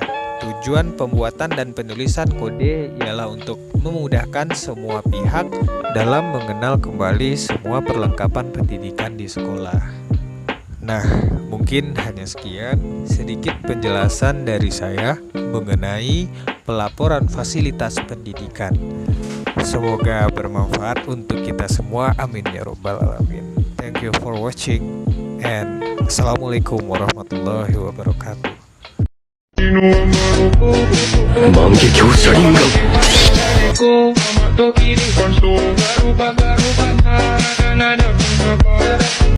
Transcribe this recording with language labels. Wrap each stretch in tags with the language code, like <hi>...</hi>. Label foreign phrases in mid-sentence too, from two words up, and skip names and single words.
<id>Tujuan pembuatan dan penulisan kode ialah untuk memudahkan semua pihak dalam mengenal kembali semua perlengkapan pendidikan di sekolah. Nah, mungkin hanya sekian sedikit penjelasan dari saya mengenai pelaporan fasilitas pendidikan. Semoga bermanfaat untuk kita semua.</id> <ar>آمين يا رب العالمين.</ar> <en>Thank you for watching and</en> <ar>السلام عليكم ورحمة الله وبركاته. 万華鏡車輪が</ar>